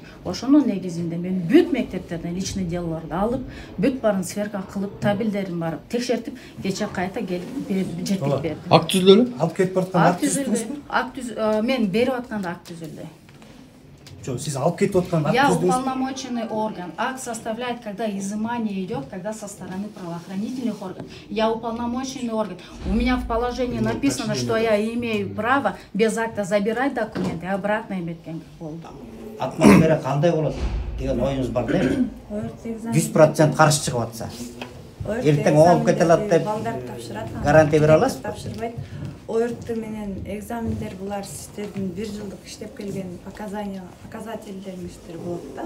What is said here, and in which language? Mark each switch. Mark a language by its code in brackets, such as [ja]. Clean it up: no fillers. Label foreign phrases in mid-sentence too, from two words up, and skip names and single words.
[ky] Ошонун негизинде мен бүт мектептерден личный делолорду алып, бүт баарын сверка кылып, табелдерин барып текшертип, кече кайта келип жеткирип бердим. Акт түзүлдү? Алып кетип баратканда акт түздүңүзбү? Мен берип атканда акт түзүлдү. Жок, сиз алып кетип атканда [ru] Я уполномоченный орган. Акт составляет, когда изымание идет, когда со стороны правоохранительных органов. Я уполномоченный орган. У меня в положении написано, что я имею право без акта забирать документы и обратно иметь болду. [ky] Атмосфера кандай болот деген оюңуз бар белем? 100% каршы чыгып атса. Эртең оңуп кете алат деп гарантия бере аласызбы? Тапшырбайт. ОРТ менен экзамендер булар сиздердин 1 жылдык иштеп келген показательдериңиздер болот да.